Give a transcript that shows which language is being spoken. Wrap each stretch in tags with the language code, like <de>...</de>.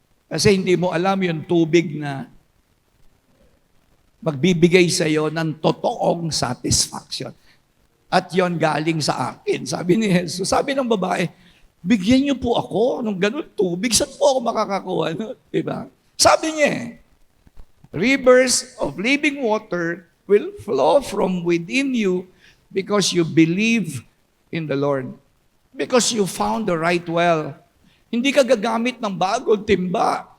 <tl>Kasi hindi mo alam yung tubig na magbibigay sa iyo ng totoong satisfaction. At yon galing sa akin. Sabi ni Jesus, sabi ng babae, bigyan niyo po ako ng ganun tubig. Saan po ako makakakuha? Diba? Sabi niya,</tl> <en>rivers of living water will flow from within you because you believe in the Lord. Because you found the right well.</en> <tl>Hindi ka gagamit ng bagong timba.</tl>